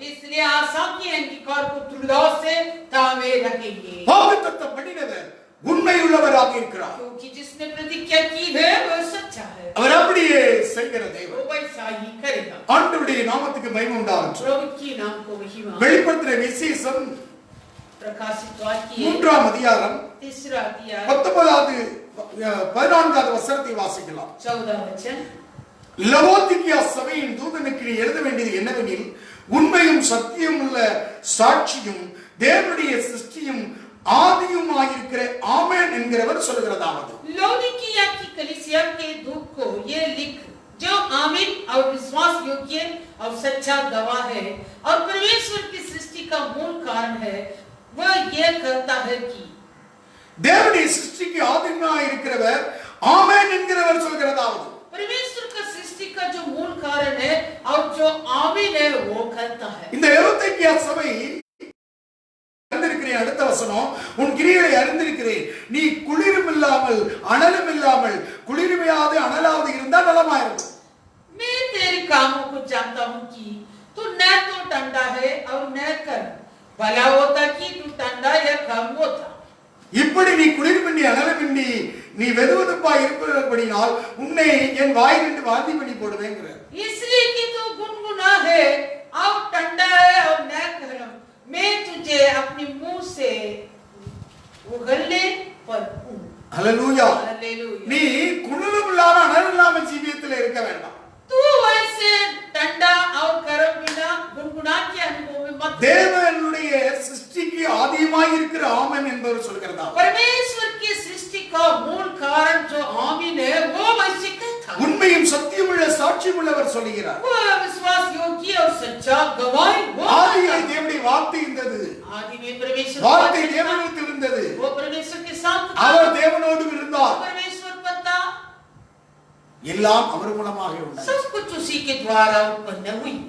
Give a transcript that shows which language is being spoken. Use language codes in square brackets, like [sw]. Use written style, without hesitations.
[hi] इसलिए आशा की अंगीकार को दृढ़ता से थामे रखेंगे, [ta] வாக்குத்தத்தம் பண்ணினவர் உண்மையுள்ளவராக இருக்கிறார். [hi] क्योंकि जिसने प्रतिज्ञा की है वह सच्चा है, [ta] அவர் அப்படியே செய்கிற தேவன். [hi] वो वैसा ही करेगा. [ta] ஆண்டவருடைய நாமத்துக்கு மகிமை உண்டாகட்டும். [hi] प्रभु की नाम को महिमा. [ta] வெளிப்படுத்தின விசேஷம் [hi] प्रकाशित वाक्य [ta] 3ஆம் அதிகாரம் [hi] 3 अध्याय [ta] 14வது வசனத்தை வாசிக்கலாம். [hi] 14 वचन. [ta] லவோதிக்கியா சபையின் தூதனுக்கு நீ எழுத வேண்டியது என்னவெனில், உண்மையும் சத்தியம் உள்ள சாட்சியும் தேவனுடைய சிருஷ்டியும் ஆதியுமாயிருக்கிற ஆமென் என்கிறவர் சொல்கிறதாவது. [hi] लौदीकिया की कलीसिया के दूत को ये लिख, जो आमीन और विश्वास योग्य और सच्चा गवाह है और परमेश्वर की सृष्टि का मूल कारण है, वह ये कहता है कि [ta] தேவனுடைய சிருஷ்டிக்கு ஆதியுமாயிருக்கிறவர் ஆமென் என்கிறவர் சொல்கிறதாவது. [hi] परमेश्वर का सृष्टि का जो मूल कारण है और जो आमीन है वो कहता है. [ta] இந்த லவோதிக்கியா சபை அறிந்திருக்கிறேன். அடுத்த வசனம், உன் கிரியைகளை அறிந்திருக்கிறேன், நீ குளிரும் இல்லாமல் அனலும் இல்லாமல் குளிர்மையாவது அனலாவது இருந்தால் நலமாயிருக்கும். [hi] मैं तेरे कामों को जानता हूँ कि तू न तो ठंडा है और न गर्म, भला होता कि तू ठंडा या गर्म होता. [ta] இப்படி நீ குளிர்மின்றி அனலமின்றி நீ வெதுவெதுப்பாய் இருப்பபடியால் உன்னை என் வாயிலிருந்து வாந்தி பண்ணி போடுவேங்கிறார். [hi] इसलिए कि तू गुनगुना है और ठंडा है और न गर्म, मैं तुझे अपने मुंह से उगलने पर हूं. [ta] ஹல்லேலூயா. [hi] हालेलुया. [ta] நீ குளிரும் இல்லாம அனல் இல்லாம ஜீவியத்தில் இருக்க வேண்டாம். [hi] तू वैसे ठंडा और गर्म बिना गुनगुना के अनुभव में मत. [ta] தேவனுடைய சிருஷ்டிக்கு ஆதியுமாய் இருக்கிற ஆமென் என்பவர் சொல்கிறதா. [hi] परमेश्वर की सृष्टि का मूल कारण जो आमीन है वो वैसे कहता है. [ta] உண்மையும் சத்தியமுள்ள சாட்சியுள்ளவர் சொல்கிறார். [hi] वो विश्वास योग्य और सच्चा गवाह वो. [ta] ஆதியிலே தேவனுடைய வார்த்தை இருந்தது. [hi] आदि में परमेश्वर [ta] வார்த்தை தேவனிடத்தில் இருந்தது. [hi] वो परमेश्वर के साथ था. [ta] அவர் தேவனோடு இருந்தார். [hi] परमेश्वर पर था. [ta] எல்லாம் அவர் மூலமாக உண்டானது. [hi] सब कुछ उसी के द्वारा उत्पन्न हुई.